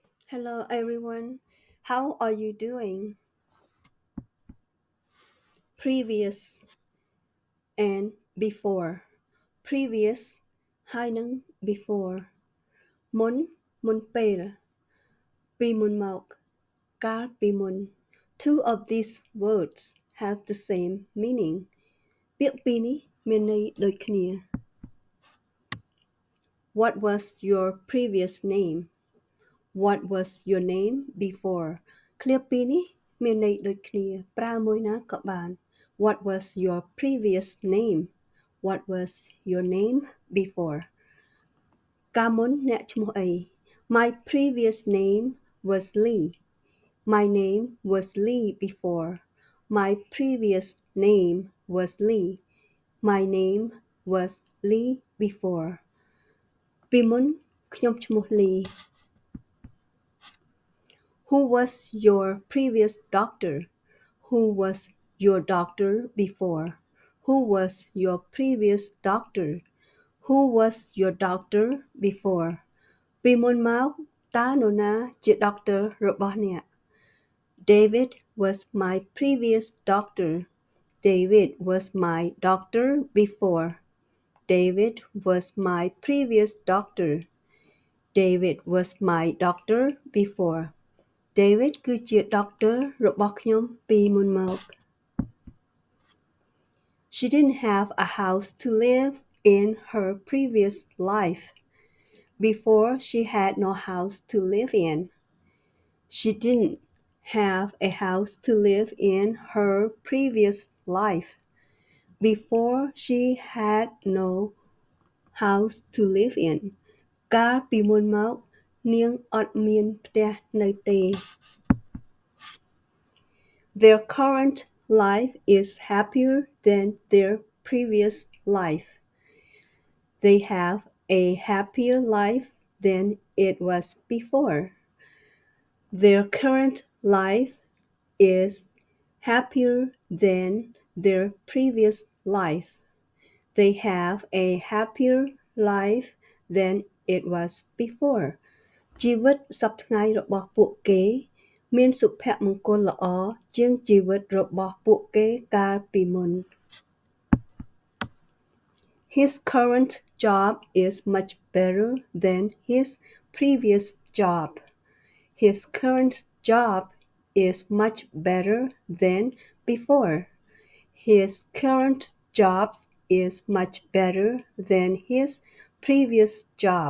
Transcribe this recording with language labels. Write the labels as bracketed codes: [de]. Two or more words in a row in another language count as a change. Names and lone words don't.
[en] Hello everyone. How are you doing? Previous and before. Previous hai nắng before. Muốn muốn [km] ពេលពីមុនមកកាលពីមុន [en] Two of these words have the same meaning. [km] ពាក្យពីរនេះមានន័យដូចគ្នា [en] What was your previous name? What was your name before? [km] ឃ្លាពីរនេះមានន័យដូចគ្នាប្រើមួយណាក៏បាន [en] What was your previous name? What was your name before? [km] កាលមុនអ្នកឈ្មោះអី [en] My previous name was Lee. My name was Lee before. My previous name was Lee. My name was Lee before. [km] ពីមុនខ្ញុំឈ្មោះ Lee. [en] Who was your previous doctor? Who was your doctor before? Who was your previous doctor? Who was your doctor before? [km] ពីមុនមកតើនរណាជា doctor របស់អ្នក [en] David was my previous doctor. David was my doctor before. David was my previous doctor. David was my doctor before. [km] David គឺជា doctor របស់ខ្ញុំពីមុនមក [en] She didn't have a house to live in her previous life. Before she had no house to live in. She didn't have a house to live in her previous life. Before she had no house to live in. [km] កាលពីមុនមកនាងអត់មានផ្ទះនៅទេ [en] Their current life is happier than their previous life. They have a happier life than it was before. Their current life is happier than their previous life. They have a happier life than it was before. [km] ជីវិតសប្តាហ៍ថ្ងៃរបស់ពួកគេមានសុភមង្គលល្អជាងជីវិតរបស់ពួកគេកាលពីមុន [en] His current job is much better than his previous job. His current job is much better than before. His current job is much better than his previous job.